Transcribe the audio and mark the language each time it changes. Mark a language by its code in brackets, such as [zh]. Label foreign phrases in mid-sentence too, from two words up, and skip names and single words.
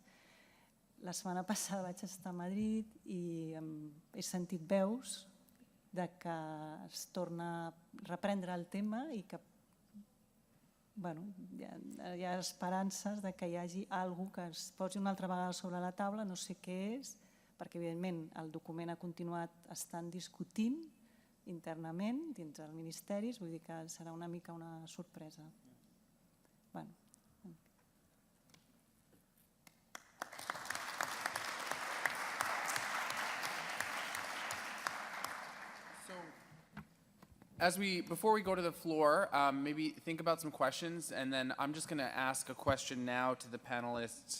[ca] La setmana passada vaig estar a Madrid i he sentit veus que es torna a reprendre el tema i que hi ha esperances que hi hagi alguna cosa que es posi una altra vegada sobre la taula, no sé què és, perquè evidentment el document ha continuat estant discutint internament dins els ministeris, vull dir que serà una mica una sorpresa. [en] Before we go to the floor, maybe think about some questions, and then I'm just going to ask a question now to the panelists.